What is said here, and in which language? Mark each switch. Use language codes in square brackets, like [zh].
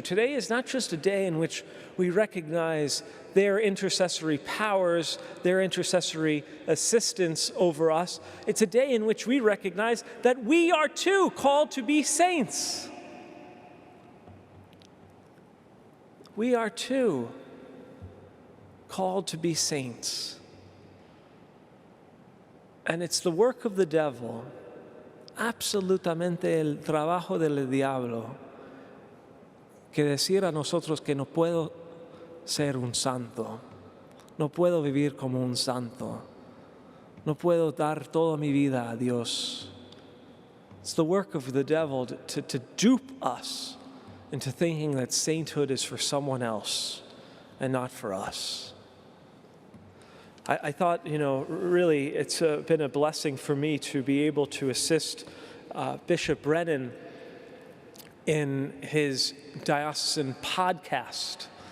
[en] Today is not just a day in which we recognize their intercessory powers, their intercessory assistance over us. It's a day in which we recognize that we are too called to be saints. We are too called to be saints. And it's the work of the devil, [es] absolutamente el trabajo del diablo, que decir a nosotros que no puedo ser un santo, no puedo vivir como un santo, no puedo dar toda mi vida a Dios. [en] It's the work of the devil to dupe us into thinking that sainthood is for someone else and not for us. I thought, really it's been a blessing for me to be able to assist Bishop Brennan in his diocesan podcast.